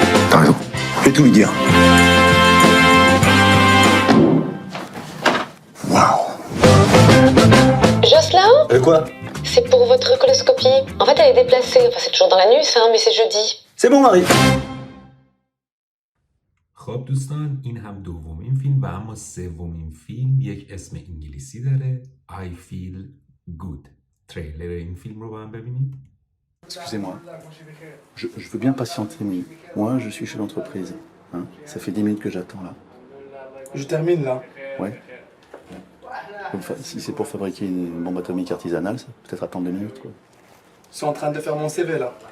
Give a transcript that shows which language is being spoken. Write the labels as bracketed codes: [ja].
[fr] T'as raison. Je vais tout lui dire. Waouh. Jocelyn, Quoi? c'est pour votre coloscopie. En fait, elle est déplacée. Enfin, c'est toujours dans l'anus, hein, mais c'est jeudi. C'est bon, Marie. [fa] خب دوستان این هم دومین فیلم و اما سومین فیلم یک اسم انگلیسی داره I Feel Good. تریلر این فیلم رو با هم ببینید. [fr] Excusez-moi. Je veux bien patienter, mais moi, je suis chez l'entreprise. Hein? Ça fait 10 minutes que j'attends, là. Je termine, là. Ouais. Si c'est pour fabriquer une bombe atomique artisanale, ça peut peut-être attendre 2 minutes, quoi. Je suis en train de faire mon CV, là.